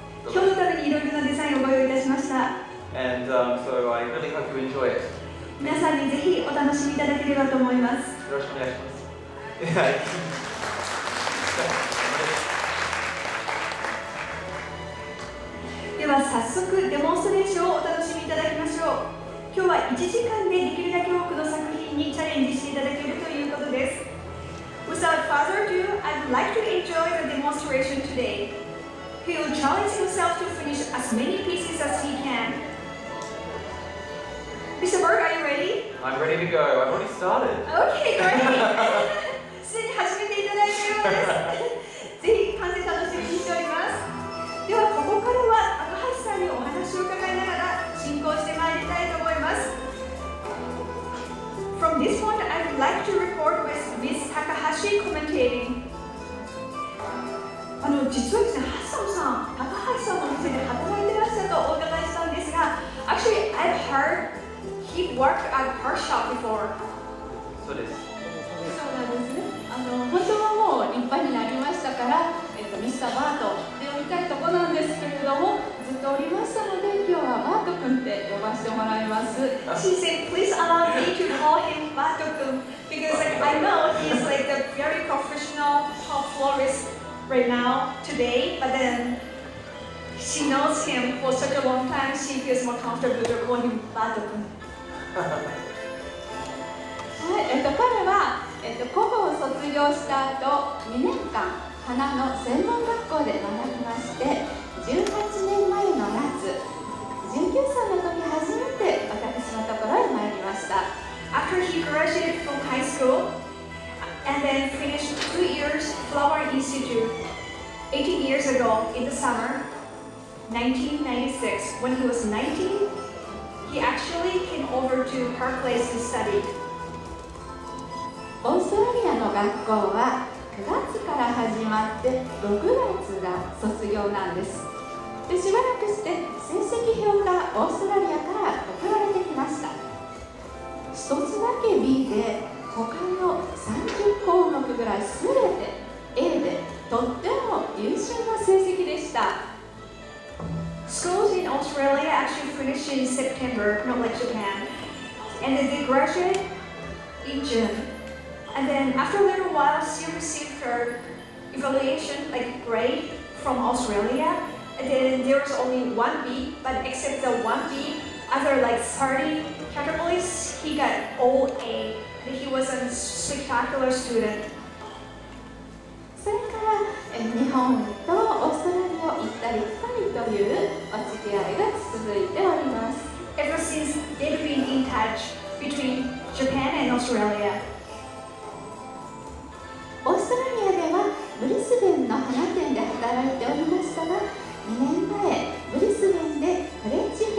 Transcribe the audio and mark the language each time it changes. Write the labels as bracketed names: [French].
[Japanese] 今日のためにいろいろなデザインをご用意いたしました。 [English] And so I really hope you enjoy it. [Japanese] 皆さんにぜひお楽しみいただければと思います。よろしくお願いします。では早速デモンストレーションをお楽しみいただきましょう。今日は1時間でできるだけ多くの作品にチャレンジしていただけるということです。 [English] Without further ado, I would like to enjoy the demonstration today. He will challenge himself to finish as many pieces as he can. Mr. Bart, are you ready? I'm ready to go. I've already started. Okay, great. [Japanese] すでに始めていただいているようです。ぜひ完成楽しみにしております。ではここからは高橋さんにお話を伺いながら進行してまいりたいと思います。 [English] From this point, I would like to record with Miss Takahashi commentating. [Japanese] 実はですね、ハッサムさん、高橋さんの店で働いてらっしゃるとお伺いしたんですが、 [English] Actually, I've heard he worked at her shop before. [Japanese] そうです。そうなんですね。本当はもう立派になりましたから、ミスターバートで呼びたいとこなんですけれども、ずっとおりましたので、今日はバート君って呼ばせてもらいます。 [English] She said, please allow me to call him Bart君 because I know he's like the very professional top florist right now, today, but then she knows him for such a long time, she feels more comfortable to call him Bart君。 [Japanese] はい、彼は、高校を卒業した後、2年間花の専門学校で学びまして、18年前の夏、19歳の時初めて私のところへ参りました。 [English] After he graduated from high school and then finished 2 years Flower Institute 18 years ago in the summer 1996, when he was 19, he actually came over to her place to study. [Japanese] オーストラリアの学校は9月から始まって6月が卒業なんです。でしばらくして成績表がオーストラリアから送られてきました。一つだけ B で他の30項目ぐらいすべて A でとっても優秀な成績でした。 [English] Schools in Australia actually finish in September, not like Japan, and then they graduate in June. And then after a little while, she received her evaluation, like grade from Australia. And then there was only 1B, but except the 1B, after like 30 categories, he got all A. And he was a spectacular student. [Japanese] それから日本とオーストラリアを行ったり来たりというお付き合いが続いております。 [English] Ever since they've been in touch between Japan and Australia. [Japanese] オーストラリアではブリスベンの花店で働いておりましたが、2年前ブリスベンでフレンチ